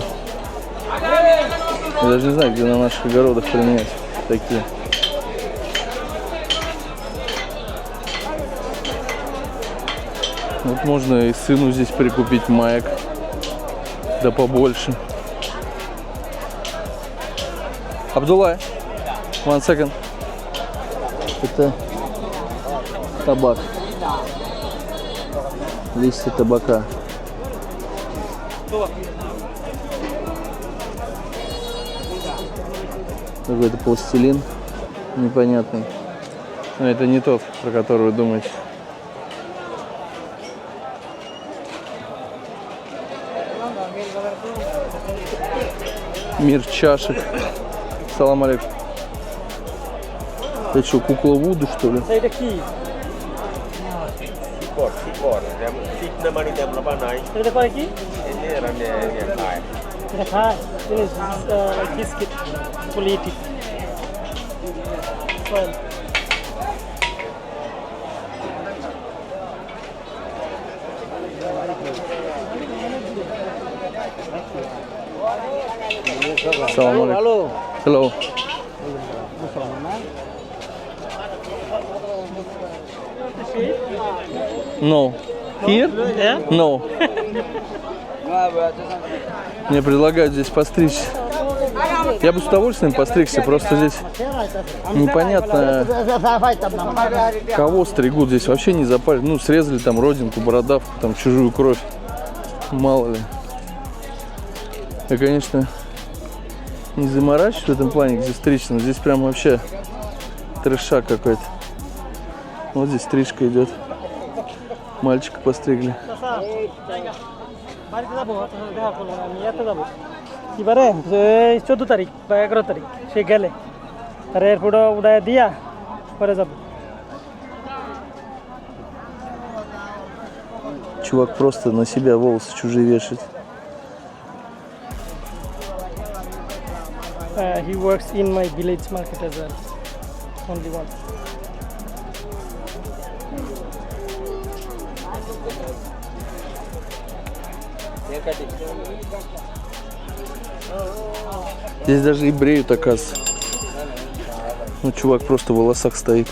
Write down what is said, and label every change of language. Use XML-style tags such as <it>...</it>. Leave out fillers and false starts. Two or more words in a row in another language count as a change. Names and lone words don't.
<ru>Я даже не знаю, где на наших огородах применять такие. Вот можно и сыну здесь прикупить маек, да побольше. Абдулла,</ru> <en>one second.</en> <ru>Это табак, листья табака. Какой-то пластилин непонятный. Но это не тот, про который вы думаете. Мир чашек.</ru> <ar>سلام عليكم.</ar> <ru>Это что, кукла Вуду, что ли?</ru> <bn>এটা কি এটা করে কি এটা খায় বিস্কিট পলিটিক</bn> <ar>سلام عليكم.</ar> <ru>Hello.</ru> <en>No. Here? No.</en> <ru>Мне предлагают здесь постричься. Я бы с удовольствием постригся, просто здесь непонятно, кого стригут. Здесь вообще не запарят. Ну, срезали там родинку, бородавку, там чужую кровь. Мало ли. Я, конечно, не заморачиваюсь в этом плане, где стричься, но здесь прям вообще трешак какой-то. Вот здесь стрижка идет. Мальчика постригли.</ru> <bn>বাড়িতে যাবো দেখা করবো না আমি এত যাবো এবারে 14 তারিখ বা 11 তারিখ সে গেলে আর এয়ারপোর্টে উড়ায় দিয়া পরে যাবো</bn> <ru>Чувак просто на себя волосы чужие вешает.</ru> <en>He works in my village market as well. Only one.</en> <ru>Здесь даже и бреют, оказывается. Ну, чувак просто в волосах стоит.</ru>